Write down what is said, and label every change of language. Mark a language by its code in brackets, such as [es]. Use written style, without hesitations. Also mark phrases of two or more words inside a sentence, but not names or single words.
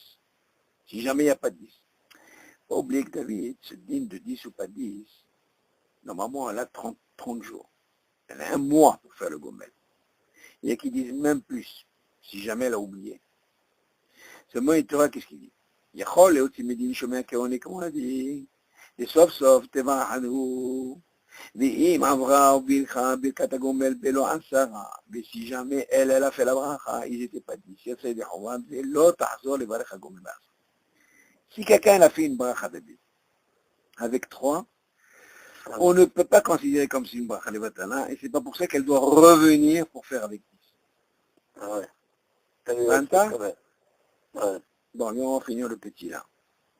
[fr] Si jamais il n'y a pas de 10. Pas oublier que David, ce dîme de 10 ou pas 10, normalement, elle a 30 jours. Elle a un mois pour faire le gomel. Il y a qui disent même plus, si jamais elle a oublié. Seulement, il te dira qu'est-ce qu'il dit. [he] יכול להוציא מדין שומע כעונה כמו הדין, וסוף סוף תבחנו, ואם עברה או ברכה ברכת הגומל בלא 10, וסי [fr] jamais elle a fait la bracha, ils n'étaient pas 10, [he] יצא ידי חובה, ולא תחזור לברך הגומל ב10. [fr] Si quelqu'un a fait une bracha de 10, avec 3, on ne peut pas considérer comme si une bracha de Vatana, et c'est pas pour ça qu'elle doit revenir pour faire avec 10. Ah ouais. Ouais. Bon, on va finir le petit là.